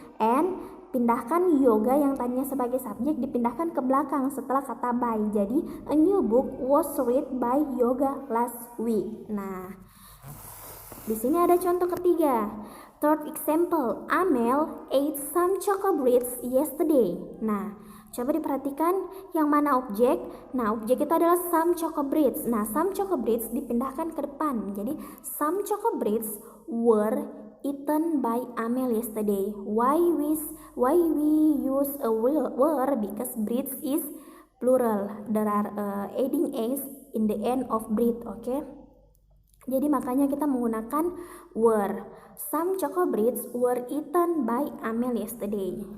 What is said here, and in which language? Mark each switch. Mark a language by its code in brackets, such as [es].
[id] And pindahkan yoga yang tadinya sebagai subjek dipindahkan ke belakang setelah kata by. [en] Jadi a new book was read by Yoga last week. [id] Nah, di sini ada contoh ketiga. [en] Third example, Amel ate some chocolates yesterday. [id] Nah, coba diperhatikan yang mana objek. Nah, objek itu adalah some chocolates. Nah, [en] some chocolates [id] dipindahkan ke depan. [en] Jadi, some chocolates were eaten by Amel yesterday. Why we use a were? Because breeds is plural. There are adding s in the end of breed, okay? [id] Jadi makanya kita menggunakan were. [en] Some chocolates were eaten by Amel yesterday.